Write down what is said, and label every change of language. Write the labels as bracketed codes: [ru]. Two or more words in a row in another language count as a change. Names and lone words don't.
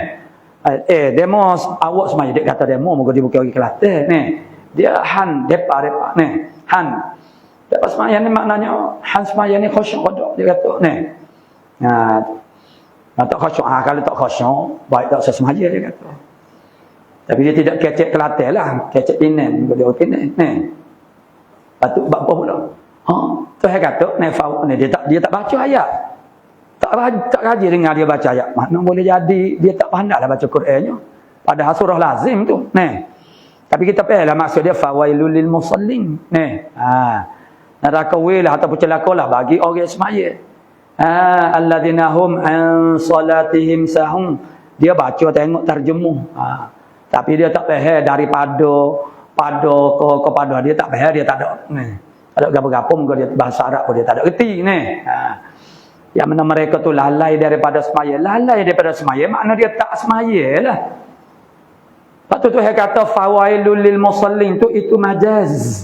[ms] demo awak semaya dia kata demo moga dia bukan orang Kelantan dia han depa han depa semaya ni maknanya han semaya ni khusyuk dia kata tak khusyuk kalau tak khusyuk baik tak semaya dia kata tapi dia tidak kecek Kelantan lah kecek Penang dia Penang patut buat apa pula Tuhan kata ni dia tak baca ayat. Tak rajin dengar dia baca ayat. Mana boleh jadi dia tak pandailah baca Qurannya. Padahal surah lazim tu. Tapi kita fahamlah maksud dia [ar] fawailul lil musallin. [ms] Neraka wilah ataupun celakalah bagi orang semaya. [ar] Alladzina hum an salatihim sahun. [ms] Dia baca tengok terjemuh. Tapi dia tak faham daripada kepada dia tak faham, dia tak ada. Ada gapo-gapo muka dia bahasa Arab pun dia tak ada reti Yang mana mereka tu lalai daripada semaya. Lalai daripada semaya makna dia tak semaya lah. Lepas tu Tuhan kata [ar] fawailul lil musallin [ms] tu itu majaz.